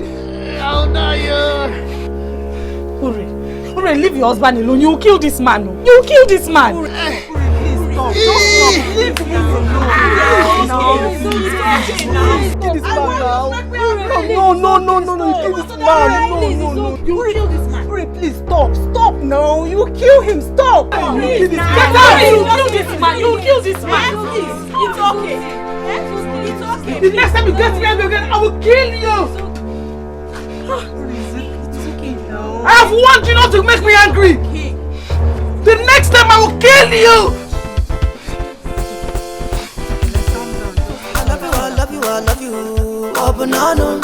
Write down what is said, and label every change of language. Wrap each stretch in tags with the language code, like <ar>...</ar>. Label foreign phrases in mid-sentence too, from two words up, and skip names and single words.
<en>How dare you? Ure, leave your husband alone. You will kill this man. You will kill this man. Ure, please stop. Just stop. Leave me alone. Kill this man now. No. You kill this man. No. You kill this man. Ure, please stop. Stop now. You kill him. Stop. You kill this man. Get out. You kill this man. You kill this man. It's okay. The next time you get me angry again, I will kill you! It's okay now. I have warned you not to make me angry! Okay. The next time I will kill you! I love you, oh banana.</en>